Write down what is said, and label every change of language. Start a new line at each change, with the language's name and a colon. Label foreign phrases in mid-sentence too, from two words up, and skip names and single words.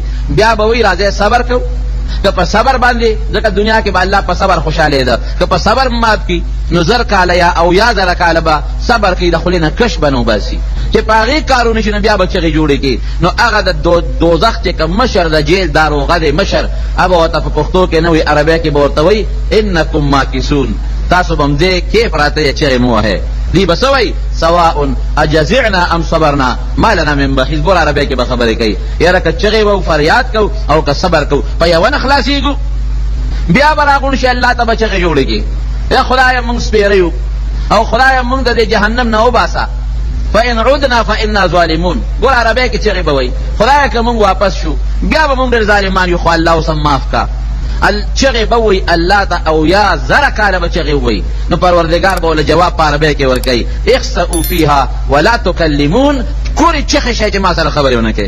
Pashto: بیا به وایي راځئ صبر کوو، که په صبر باندې، ځکه دنیا کې به الله په صبر خوشحاله ده، که په صبر مات کی نو 1000 کاله یا او یا 1000 کاله به صبر کوي، د خولې نه کش به نه وباسي، چې په هغې کارونه شي نو بیا به چغې جوړې کړي. نو هغه د دوزخ چې کوم مشر د جیل داروغه دی مشر، هغه ورته په پښتو کې نه وایي، عربۍ کې به ورته وایي
Arabic: انکم ماکثون،
Pashto: تاسو به هم دې کیف راته یې چغې مه وهئ. دی به څه وایي؟
Arabic: سواء اجزعنا ام صبرنا ما لنا من محیص.
Pashto: بول عربۍ کې به خبرې کوي، یاره که چغې وو فریاد کو او که صبر کو په یوه نه خلاصېږو. بیا به راغون شي الله ته به چغې جوړې کړي، یا خدایه مونږ سپېره یو او خدایه مونږ د دې جهنم نه وباسه،
Arabic: فإن عدنا فإنا ظالمون.
Pashto: ګور عربی کې چغې به وایي خدایه که موږ واپس شو بیا به موږ ډېر ظالمان یو، خو الله اوس هم معاف کا. چغې به وایي الله ته او یا زره کاله به چغې ووایي. نو پروردګار به ورله جواب په عربی کې ورکوي
Arabic: اخسئوا فیها ولا تکلمون.
Pashto: کورې چغې شئ چې ما سره خبرې ونه کوې.